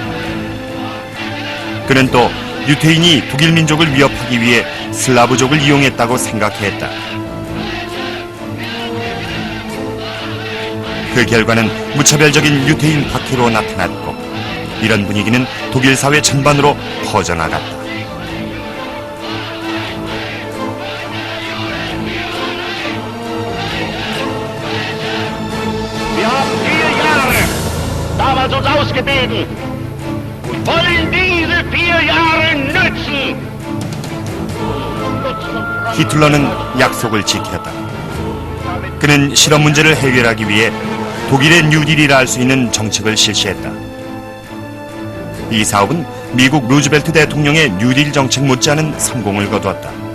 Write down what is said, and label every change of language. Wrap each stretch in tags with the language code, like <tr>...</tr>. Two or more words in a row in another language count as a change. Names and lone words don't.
<ko>그는 또 유태인이 독일 민족을 위협하기 위해 슬라브족을 이용했다고 생각했다. 그 결과는 무차별적인 유태인 박해로 나타났고 이런 분위기는 독일 사회 전반으로 퍼져나갔다.</ko> <de>uns ausgebeten und wollen diese 4 Jahre nützen.</de> <ko>히틀러는 약속을 지켰다. 그는 실업 문제를 해결하기 위해 독일의 뉴딜이라 할 수 있는 정책을 실시했다. 이 사업은 미국 루즈벨트 대통령의 뉴딜 정책 못지않은 성공을 거두었다.</ko>